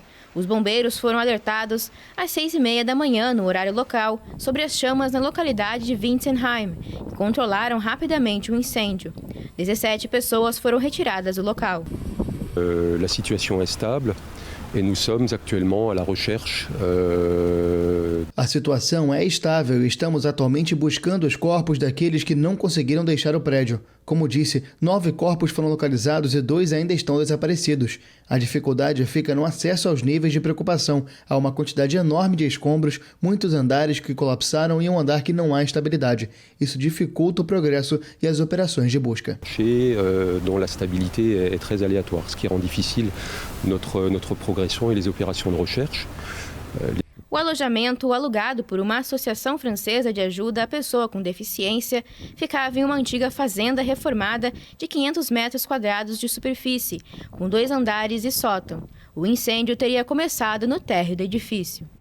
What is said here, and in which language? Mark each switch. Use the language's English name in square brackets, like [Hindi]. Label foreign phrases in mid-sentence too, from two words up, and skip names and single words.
[Portuguese] Os bombeiros foram alertados às 6h30 da manhã, no horário local, sobre as chamas na localidade de Wintzenheim e controlaram rapidamente o incêndio. 17 pessoas foram retiradas do local. A situação é estável. E nós somos atualmente [French] à la recherche. [Portuguese] A situação é estável e estamos atualmente buscando os corpos daqueles que não conseguiram deixar o prédio. Como disse, 9 corpos foram localizados e 2 ainda estão desaparecidos. A dificuldade fica no acesso aos níveis de preocupação. Há uma quantidade enorme de escombros, muitos andares que colapsaram e um andar que não há estabilidade. Isso dificulta o progresso e as operações de busca. [French] Dont la stabilité est très aléatoire, ce qui rend difficile notre progression et les opérations de recherche. [Portuguese] O alojamento, alugado por uma associação francesa de ajuda à pessoa com deficiência, ficava em uma antiga fazenda reformada de 500 metros quadrados de superfície, com 2 andares e sótão. O incêndio teria começado no térreo do edifício.